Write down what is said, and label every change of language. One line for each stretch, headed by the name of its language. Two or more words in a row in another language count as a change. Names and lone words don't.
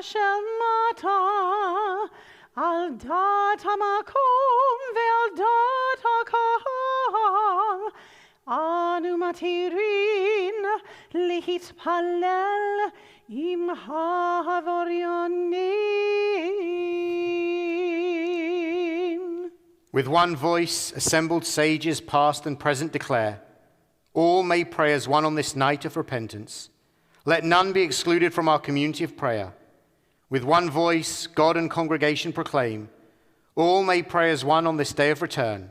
Hebrew: של מטה על דעת המקום ועל דעת הקהל אנו מתירין להתפלל עם העבריינים.
English: With one voice, assembled sages past and present declare, all may pray as one on this night of repentance. Let none be excluded from our community of prayer. With one voice, God and congregation proclaim, all may pray as one on this day of return.